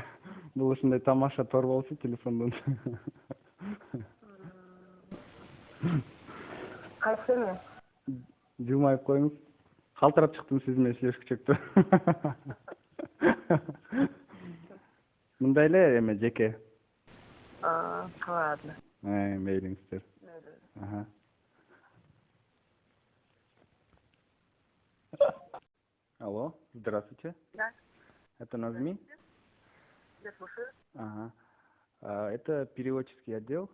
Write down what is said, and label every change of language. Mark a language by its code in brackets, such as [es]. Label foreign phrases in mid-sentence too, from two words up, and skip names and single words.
[ky] Бул ушундай тамаша тор болчу телефондон. кайсы эме? Жылмайып коюңуз. Калтырап чыктым сиз менен сүйлөшкүчөктү. Мындай эле эме жеке. [ru] Ладно. Мейлиңиздер. Алло, здравствуйте. Да. Это Назми? Я слушаю. Это переводческий отдел.